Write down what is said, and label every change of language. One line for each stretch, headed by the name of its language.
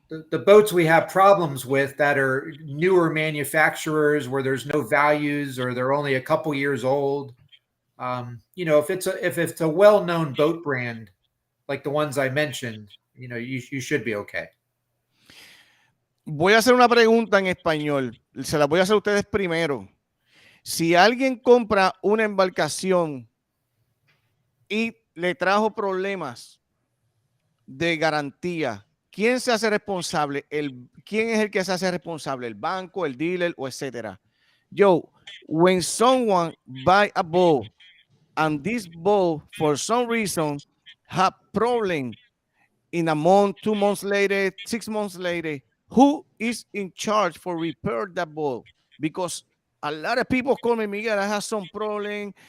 English: The boats we have problems with that are newer manufacturers where there's no values or they're only a couple years old. If it's a well-known boat brand like the ones I mentioned, you should be okay.
Spanish: Voy a hacer una pregunta en español. Se la voy a hacer a ustedes primero. Si alguien compra una embarcación y le trajo problemas de garantía, ¿quién se hace responsable? ¿Quién es el que se hace responsable? ¿El banco, el dealer o etcétera?
English: Yo, when someone buy a boat and this boat for some reason have problem in a month, 2 months later, 6 months later, who is in charge for repair that boat? Because a lot of people call me, Miguel, I have some problem.